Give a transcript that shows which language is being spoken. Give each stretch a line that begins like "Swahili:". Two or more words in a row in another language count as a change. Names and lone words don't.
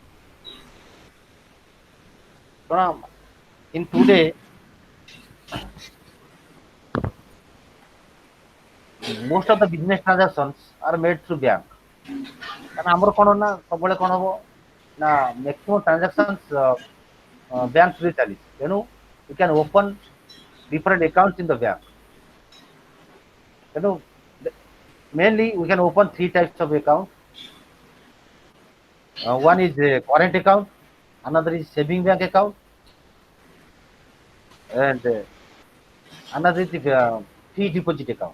English: So in today, most of the business transactions are made through bank.
Odia: କାରଣ ଆମର କଣ ନା ସବୁବେଳେ କଣ ହବ ନା
English: maximum transactions bank throughରେ
Odia: ଚାଲିଛି ତେଣୁ
English: you can open different accounts in the bank.
Odia: ତେଣୁ
English: mainly we can open three types of account. One is a current account, another is saving bank account, and another is the fixed deposit account.